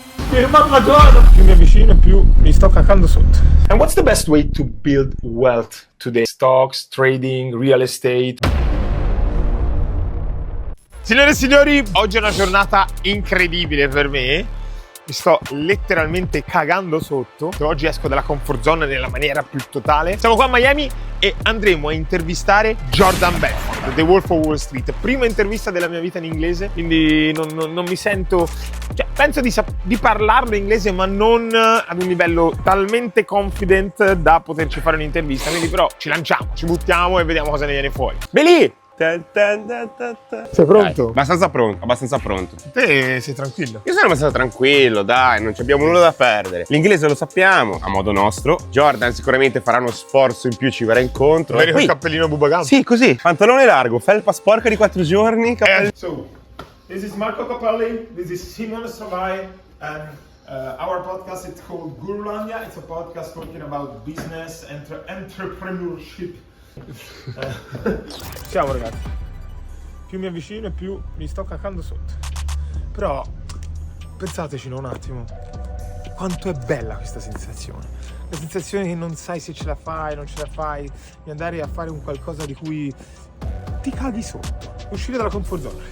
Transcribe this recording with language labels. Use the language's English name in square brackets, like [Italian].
[Italian] Più mi avvicino, più mi sto cacando sotto. [English] And what's the best way to build wealth today? Stocks, trading, real estate? [Italian] Signore e signori, oggi è una giornata incredibile per me. Mi sto letteralmente cagando sotto. Oggi esco dalla comfort zone nella maniera più totale. Siamo qua a Miami e andremo a intervistare Jordan Belfort, The Wolf of Wall Street. Prima intervista della mia vita in inglese, quindi non mi sento... Cioè, penso di parlarlo in inglese, ma non ad un livello talmente confident da poterci fare un'intervista. Quindi però ci lanciamo, ci buttiamo e vediamo cosa ne viene fuori. Belì! Sei pronto? Dai, abbastanza pronto. Te sei tranquillo? Io sono abbastanza tranquillo, dai, non abbiamo nulla da perdere. L'inglese lo sappiamo, a modo nostro. Jordan sicuramente farà uno sforzo in più, ci verrà incontro. Vedi quel cappellino bubagam? Sì, così, pantalone largo, felpa sporca di 4 giorni. [English] So, this is Marco Cappelli, this is Simone Savai, and our podcast is called Gurulandia. It's a podcast talking about business, entrepreneurship. [Italian] Siamo ragazzi, più mi avvicino e più mi sto cacando sotto. Però pensateci un attimo, quanto è bella questa sensazione. La sensazione che non sai se ce la fai, non ce la fai, di andare a fare un qualcosa di cui ti caghi sotto, uscire dalla comfort zone.